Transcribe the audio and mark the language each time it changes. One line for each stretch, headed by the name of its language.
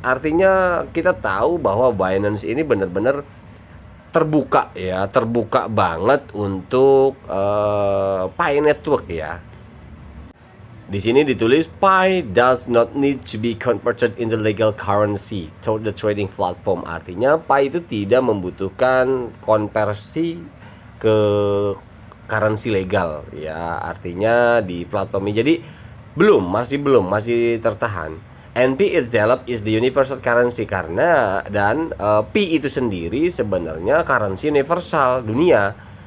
Indonesian: Artinya kita tahu bahwa Binance ini benar-benar terbuka ya, terbuka banget untuk Pi Network ya.
English: Di sini ditulis Pi does not need to be converted into legal currency to the trading platform.
Indonesian: Artinya Pi itu tidak membutuhkan konversi ke currency legal ya. Artinya di platform ini. Jadi masih tertahan.
English: NP itself is the universal currency
Indonesian: karena Pi itu sendiri sebenarnya currency universal dunia.